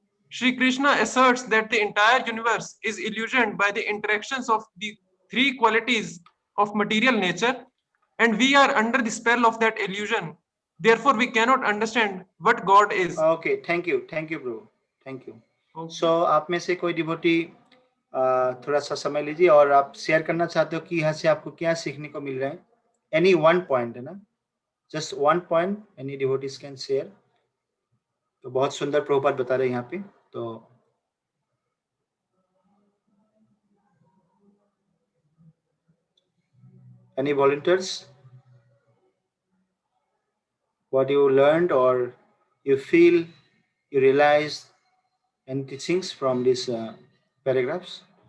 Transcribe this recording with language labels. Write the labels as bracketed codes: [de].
[en] Shri Krishna asserts that the entire universe is illusioned by the interactions of the three qualities of material nature, and we are under the spell of that illusion. Therefore, we cannot understand what God is. Okay, thank you bro, thank you. Okay. [hi] So आप में से कोई devotee थोड़ा सा समय लीजिए और आप शेयर करना चाहते हो कि यहाँ से आपको क्या सीखने को मिल रहा है. [en] any one point [hi] है ना, [en] Just one point any devotees can share. [hi] तो बहुत सुंदर प्रभुपाद बता रहे हैं यहाँ पे. [en] तो any volunteers, what you learned or you feel you realized any teachings from these paragraphs?